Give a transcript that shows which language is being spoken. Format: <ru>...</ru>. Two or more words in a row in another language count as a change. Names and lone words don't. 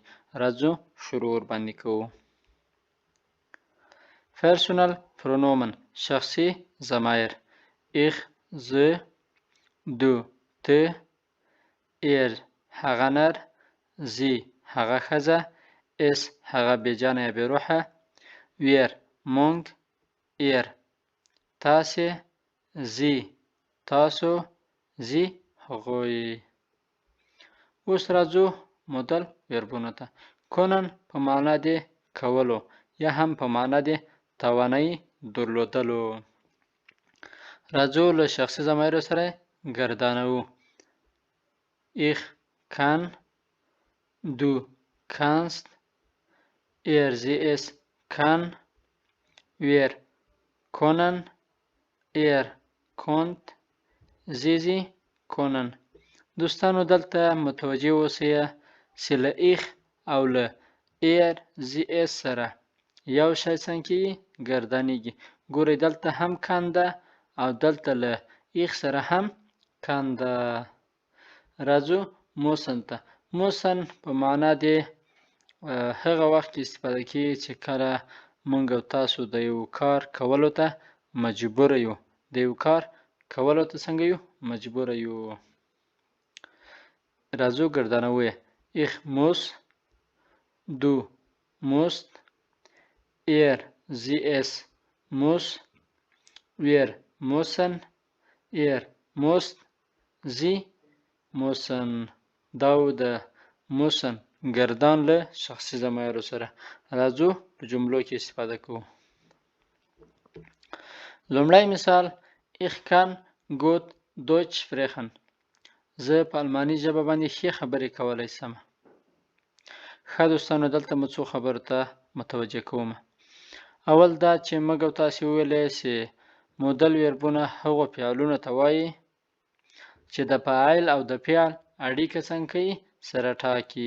<ps>راځو شروع ورباندې کوو. پرسونل پرونومن شخصي ضمایر: ich، زه، du، ته، er، هغه نر، sie، هغه ښځه، es، هغه بېجانه یا بېروحه، wir، موږ، ihr، تاسې، sie، تاسو، sie، هغوی. اوس راځو مودل ویربونو ته. کنن په معنا د کولو یا هم په معنا د توانایي درلودلو. راځو له شخصي ضمایرو سره ګردانوو.</ps> <de>ich kann، du kannst، er sie es kann، wir können، er konnt، sie können.</de> <ps>دوستانو دلته متوجه اوسئ چې له ich او له</ps> <de>er sie es</de> <ps>سره یو شی څنګه کېږي ګردانیږي. ګورئ دلته هم کان ده او دلته له ich سره هم کان ده. راځو موسن ته. موسن په معنا د هغه وخت کې استفاده کېږي چې کله موږ او تاسو د یو کار کولو ته مجبوره یو. د یو کار کولو ته څنګه یو مجبوره یو. راځو ګردانوو یې.</ps> <de>ich muss، du musst، er sie es muss، wir müssen، er muss، sie müssen.</de> <ps>دا و د موسن ګردان له شخصي ضمایرو سره. راځو په جملو کې استفاده کوو. لومړی مثال:</ps> <de>ich kann gut Deutsch sprechen.</de> <ps>زه په الماني ژبه باندې ښې خبرې کولی شم. ښه دوستانو، دلته مو څو خبرو ته متوجه کوم. اول دا چې موږ او تاسې وویلی چې مودل ویربونه هغو فعلونو ته وایي چې د فاعل او د فعل اړیکه څنګه کوي سره ټاکي.</ps>